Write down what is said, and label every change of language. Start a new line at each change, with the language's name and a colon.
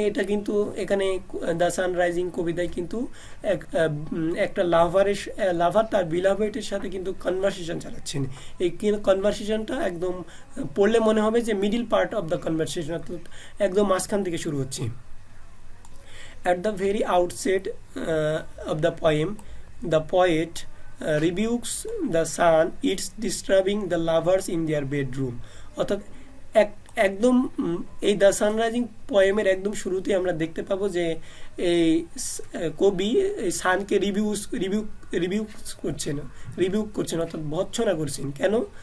Bangla: এটা কিন্তু এখানে দ্য সানরাইজিং কবিতায় কিন্তু একটা লাভার তার বিলাভেটের সাথে কিন্তু কনভারসেশন চালাচ্ছেন। এই কনভারসেশনটা একদম পড়লে মনে হবে যে middle part of the conversation, অর্থাৎ একদম মাঝখান থেকে শুরু হচ্ছে।
English: At the very outset of the poem, the poet rebukes the sun. It's disturbing the lovers in their bedroom.
Bangla: অর্থাৎ একদম এই দ্য সানরাইজিং পোয়েমের একদম শুরুতে আমরা দেখতে পাবো যে এই কবি এই সানকে রিভিউ করছেন অর্থাৎ ভর্ৎসনা করছেন। কেন?